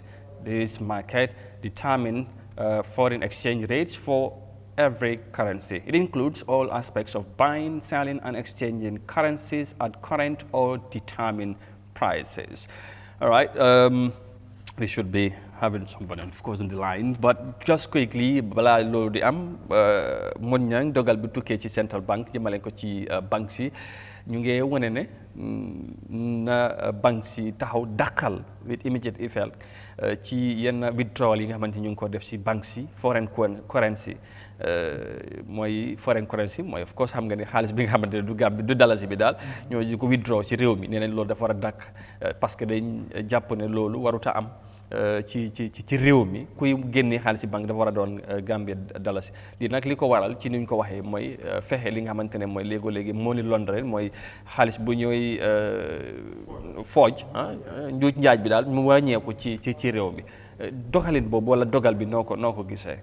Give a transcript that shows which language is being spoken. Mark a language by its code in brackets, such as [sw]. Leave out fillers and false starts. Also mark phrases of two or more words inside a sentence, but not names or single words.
[en] This market determines foreign exchange rates for every currency. It includes all aspects of buying, selling, and exchanging currencies at current or determined prices. All right, we should be having somebody, of course, on the line, but just quickly, [wo] bala loolu di am mon ñang dogal bu tukkee ci Central Bank jëmale ko ci banques yi ñu ngi wane ne na banques yi taxaw dàqal [en] with immediate effect [wo] ci yenn withdrawal yi nga xamante ñu ngi ko def ci banques yi [en] foreign currency [wo] mooy [en] of course [wo] xam nga ne xaalis bi nga xamante ne du Gambie du dalasi bi daal ñoo di ko withdraw ci réew mi nee nañ loolu dafa war a dàkk [fr] parce que [wo] dañ jàpp ne loolu waruta am ci réew mi kuy génnee xaalis ci banque dafa war a doon Gambia dalasi lii nag li ko waral ci ni ñu ko waxee mooy fexe li nga xamante ne mooy léegi [en] money laundering [wo] mooy xaalis bu ñooy fooj njuuj njaaj bi daal mu wàññeeku ci réew mi doxalin boobu wala dogal bi noo ko gisee.